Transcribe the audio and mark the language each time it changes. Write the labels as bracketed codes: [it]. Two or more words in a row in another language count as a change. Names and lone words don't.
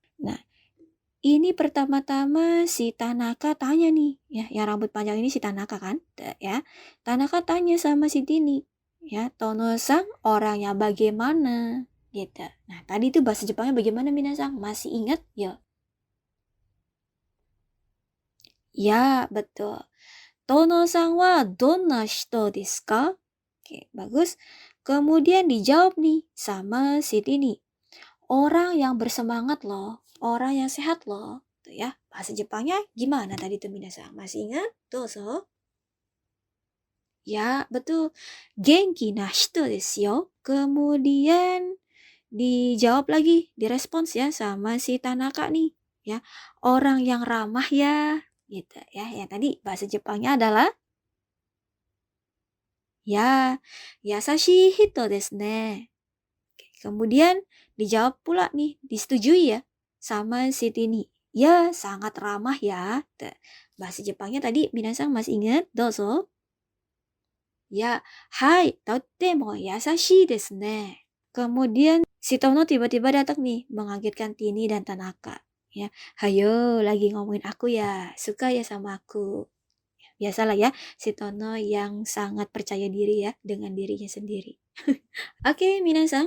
[id] Nah, ini pertama-tama si Tanaka tanya nih, ya, yang rambut panjang ini si Tanaka kan, ya. Tanaka tanya sama si Tini, ya, Tono-san orangnya bagaimana, gitu. Nah, tadi itu bahasa Jepangnya bagaimana Minasang? Masih ingat? Ya. Ya, betul. [ja] とのさんはどんな人ですか? [id] Oke, bagus. Kemudian dijawab nih sama si Tini. Orang yang bersemangat loh, orang yang sehat loh. Tuh ya, bahasa Jepangnya gimana tadi tuh Minasang? Masih ingat? Dozo. Ya, betul. [ja] 元気な人ですよ. [id] Kemudian dijawab lagi, direspons ya sama si Tanaka nih. Ya, orang yang ramah ya. Gitu ya. Yang tadi bahasa Jepangnya adalah ya, [ja] 優しい人ですね. [id] Kemudian dijawab pula nih, disetujui ya sama si Tini. Ya, sangat ramah ya. Bahasa Jepangnya tadi Minasang masih ingat? Dozo. Ya, hai, [ja] とても優しいですね. [id] Kemudian si Tono tiba-tiba datang nih, mengagetkan Tini dan Tanaka. Ya, hayo, lagi ngomongin aku ya, suka ya sama aku. Biasalah ya, si Tono yang sangat percaya diri ya dengan dirinya sendiri. Oke, Minasang.